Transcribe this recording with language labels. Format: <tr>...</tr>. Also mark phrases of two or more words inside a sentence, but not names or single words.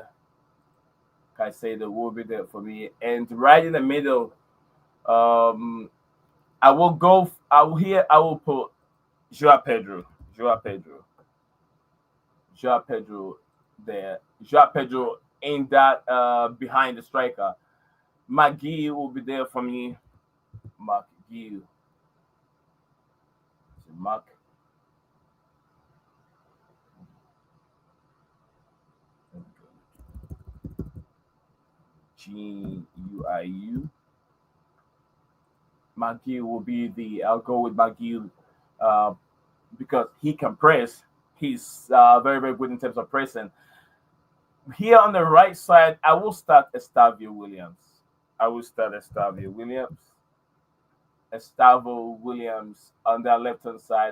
<en>Caicedo will be there for me. And right in the middle, I will put Joao Pedro. Joao there. Joao Pedro in that behind the striker. Marc Guiu will be there for me. Marc Guiu. Marc. Guiu. Marc Guiu will be I'll go with Marc Guiu because he can press. He's very, very good in terms of pressing. Here on the right side, I will start Estavio Williams. Estavo Williams on the left hand side.</en>